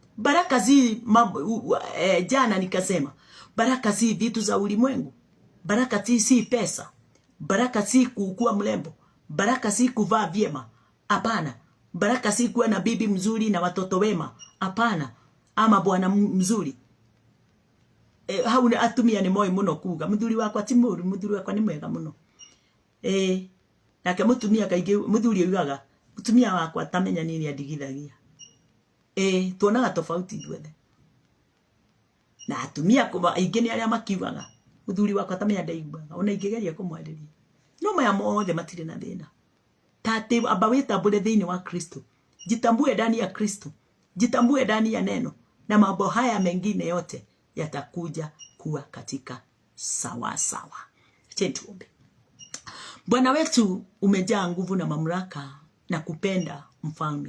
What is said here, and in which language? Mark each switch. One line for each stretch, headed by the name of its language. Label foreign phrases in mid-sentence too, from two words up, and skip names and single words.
Swahili: Baraka zi jana nikasema, Baraka si vitu za ulimwengu. Baraka si pesa. Baraka si kuwa mrembo. Baraka si kuvaa vyema. Hapana. Baraka si kuwa na bibi mzuri na watoto wema. Hapana. Ama bwana mzuri.
Kikuyu: Hauna atumia ni moi muno kuga. Muthuri wakwa ti mũru, muthuri wakwa ni mwega muno. Nake mutumia kaingĩ muthuri yugaga, mutumia wakwa tamenya nini adigithagia. Tuonaga tofauti ithuothe. Na atumia kuma aingĩ ni arĩa makiugaga, muthuri wakwa tamenya ndaiguaga, ona ingĩgeria kũmwarĩria. No maya mothe matirĩ na thĩna. Tate amba wĩtambũre thĩinĩ wa Kristo.
Swahili: Jitambue ndani ya Kristo. Jitambue ndani ya neno. Na mambo haya mengine yote yatakuja kuwa katika sawa sawa. Tuombe. Bwana wetu, umejaa nguvu na mamlaka na kupenda mfalme.